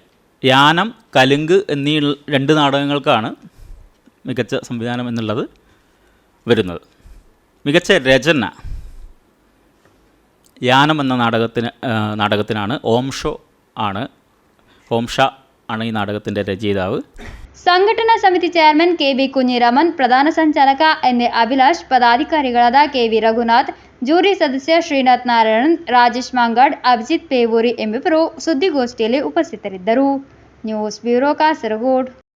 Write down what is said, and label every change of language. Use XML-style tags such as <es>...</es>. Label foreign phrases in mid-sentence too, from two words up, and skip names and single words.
<ml>യാനം, കലുങ്ക് എന്നീ 2 നാടകങ്ങൾക്കാണ് മികച്ച സംവിധാനം എന്നുള്ളത് വരുന്നത്. മികച്ച രചന യാനം എന്ന നാടകത്തിനാണ് ഓംഷ ആണ് ഈ നാടകത്തിൻ്റെ രചയിതാവ്.</ml> <kn>ಸಂಘಟನಾ ಸಮಿತಿ ಚೇರ್ಮನ್ ಕೆಬಿ ಕುഞ്ഞിರಾಮನ್, ಪ್ರಧಾನ ಸಂಚಾಲಕ ಎನ್.ಎ. ಅಭಿಲಾಷ್, ಪದಾಧಿಕಾರಿಗಳಾದ ಕೆವಿ ರಘುನಾಥ್, ಜೂರಿ ಸದಸ್ಯ ಶ್ರೀನಾಥ್ ನಾರಾಯಣನ್, ರಾಜೇಶ್ ಮಾಂಗಾಡ್, ಅಭಿಜಿತ್ ಬೇವೂರಿ ಎಂಬಿಬ್ಬರು ಸುದ್ದಿಗೋಷ್ಠಿಯಲ್ಲಿ ಉಪಸ್ಥಿತರಿದ್ದರು. ನ್ಯೂಸ್ ಬ್ಯೂರೋ ಕಾಸರಗೋಡು.</kn>